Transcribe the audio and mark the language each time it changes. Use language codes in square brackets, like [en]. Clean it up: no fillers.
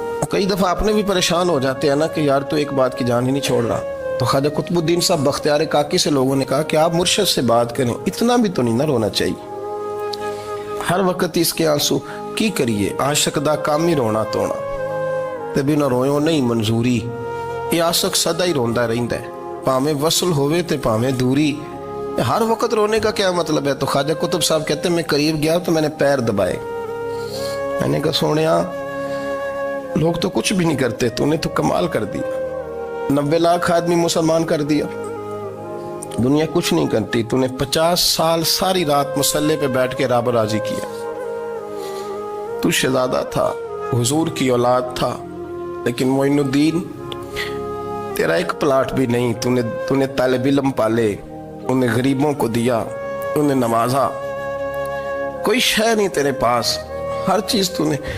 [ur] کئی دفعہ آپ نے بھی پریشان ہو جاتے ہیں نا کہ یار تو ایک بات کی جان ہی نہیں چھوڑ رہا. تو خواجہ قطب الدین صاحب بختیار کاکی سے لوگوں نے کہا کہ آپ مرشد سے بات کریں، اتنا بھی تو نہیں نہ رونا چاہیے، ہر وقت اس کے آنسو کی کریے. [pa] عاشق دا کام ہی رونا تونا تے بنا رویوں نہیں منظوری. یہ عاشق سدا ہی روندا رہندا ہے، پاویں وصل ہوئے تے پاویں دوری. [ur] ہر وقت رونے کا کیا مطلب ہے؟ تو خواجہ قطب صاحب کہتے ہیں میں قریب گیا تو میں نے پیر دبائے، میں نے کہا سونیا لوگ تو کچھ بھی نہیں کرتے، تو نے تو کمال کر دیا. 90 لاکھ آدمی مسلمان کر دیا، دنیا کچھ نہیں کرتی. تو نے 50 سال ساری رات مصلے پہ بیٹھ کے رب راضی کیا. تو شہزادہ تھا، حضور کی اولاد تھا، لیکن معین الدین تیرا ایک پلاٹ بھی نہیں. تو نے طالب علم پالے، انہیں غریبوں کو دیا، انہیں نوازا، کوئی شے نہیں تیرے پاس، ہر چیز تو نے.